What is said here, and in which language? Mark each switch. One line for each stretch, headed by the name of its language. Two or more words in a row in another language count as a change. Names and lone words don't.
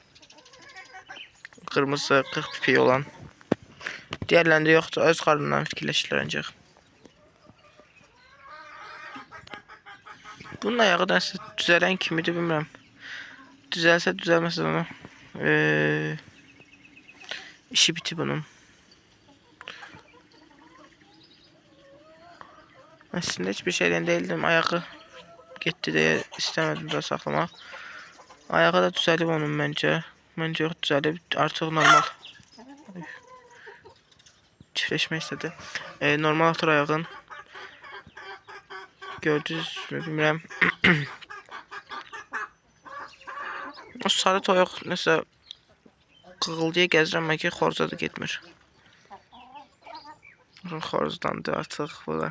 Azerbaijani: Qırmızı, 40 pipi olan. Diğerlərində yoxdur, öz qarından fikirləşirlər ancaq. Bunun ayağı da düzələn kimidir, bilmirəm. Düzəlsə düzəlməsə onu. İşi biti bunun.
Turkish: Aslında hiçbir şeyden değildim. Ayağı gitti diye istemedim de saklamak. Ayağı da düzelip onun bence. Bence yok düzelip artık normal. Çiftleşmek istedi.
Azerbaijani: Normal atır ayağın. Gördünüz mü bilmirəm. O sarı toyuq nəsə qığıldıya gəzirəm ki, xoruza da getmir. Xoruzdandır artıq bu da.